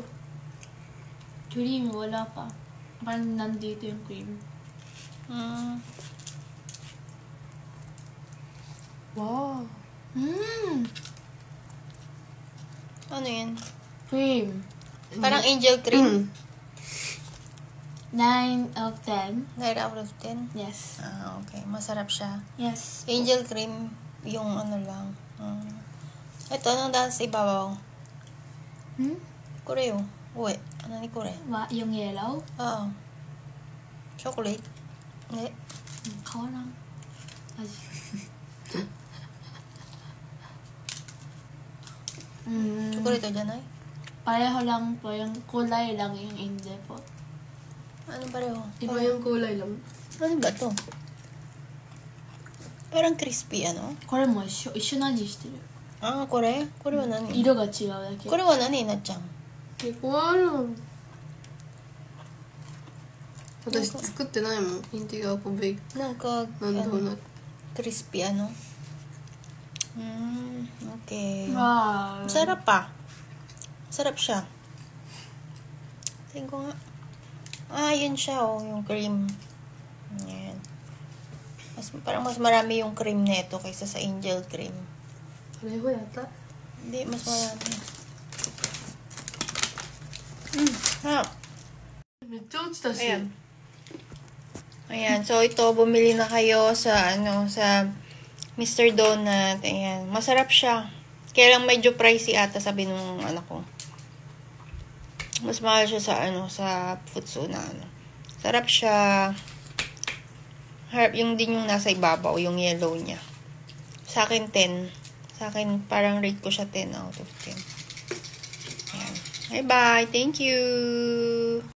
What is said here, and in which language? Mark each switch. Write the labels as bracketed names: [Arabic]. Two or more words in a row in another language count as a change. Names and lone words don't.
[Filipino] Cream, wala pa. Parang nandito yung cream. Wow. Ano yan? Cream. Parang angel cream? [English] 9 of 10. 9 out of 10? Yes. [Filipino] Ah, okay. Masarap siya. Yes. Angel cream, yung ano lang. Ito, anong dahil sa ibabaw? Kureo. Uwe. Ano ni Kure? Yung yellow? Oo. Chocolate? Hindi. Kawa lang. Chocolate o dyan ay? Pareho lang po. Yung kulay lang yung hindi po. Ano pareho? Iba yung kulay lang. Ano ba to? Parang crispy, ano? [Japanese] これも一緒な味してる。 Ah, Kore? これは何? 色が違うだけ。これは何, na-chan? [Filipino] Hindi ko alam. [Japanese] 私作ってないもん。 [Filipino] hindi ako bake Nang ka, ng ano, donut. crispy, ano? Okay. Wow. Sarap pa. Sarap siya. Tingin ko nga. Ah, yun siya, oh. Yung cream. Yan. Parang mas marami yung cream neto kaysa sa angel cream. Pareho yata. Hindi, mas marami. Ha. [Japanese] めっちゃ落ちたし。 [Filipino] Ayan. Ayan. So, ito, bumili na kayo sa, sa Mr. Donut. Ayan. Masarap siya. Kaya lang medyo pricey ata, sabi nung anak ko. Mas mahal siya sa, sa Futsuna, Sarap siya. Harap, yung din yung nasa ibabaw, yung yellow niya. Sa akin, 10. Sa akin, parang rate ko siya [English] 10 out of 10. [Filipino] Ayan. Bye-bye. [English] Thank you.